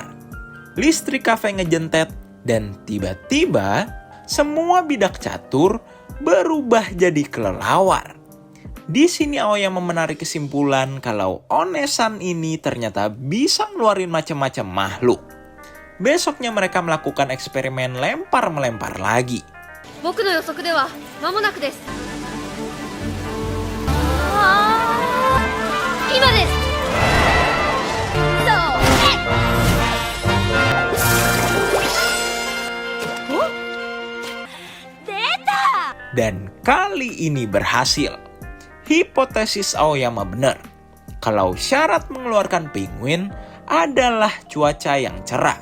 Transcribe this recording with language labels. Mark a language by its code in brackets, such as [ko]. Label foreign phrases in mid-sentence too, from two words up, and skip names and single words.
[id] Listrik kafe ngejentet dan tiba-tiba semua bidak catur berubah jadi kelelawar. Di sini Aoyama menarik kesimpulan kalau Onesan ini ternyata bisa ngeluarin macam-macam makhluk. Besoknya mereka melakukan eksperimen lempar-melempar lagi. [ja] 僕の予測では間もなくです。今です。 [id] Dan kali ini berhasil. Hipotesis Aoyama benar. Kalau syarat mengeluarkan penguin adalah cuaca yang cerah.